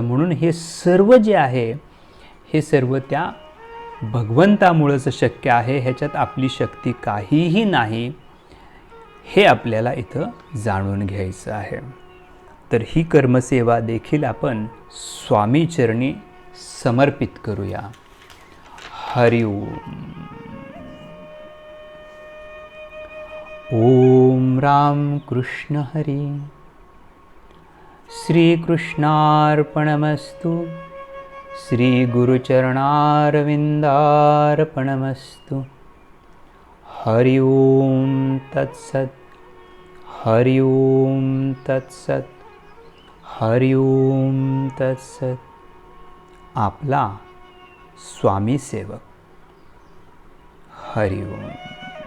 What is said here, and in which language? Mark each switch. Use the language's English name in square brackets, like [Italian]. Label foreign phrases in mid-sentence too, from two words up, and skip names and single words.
[Marathi] म्हणून हे सर्व जे आहे हे सर्व त्या भगवंतामुळंच शक्य आहे. ह्याच्यात आपली शक्ती काहीही नाही, हे आपल्याला इथं जाणून घ्यायचं आहे. तर ही कर्मसेवा देखील आपण स्वामी चरणी समर्पित करूया. [Sanskrit] हरि ओम. ओम राम कृष्ण हरी. श्री कृष्णार्पणमस्तु. श्री गुरुचरणारविंदार्पणमस्तु. हरि ओम तत्सत. हरि ओम तत्सत. हरि ओम तत्सत. [Marathi] आपला स्वामी सेवक. [Sanskrit] हरि ओम.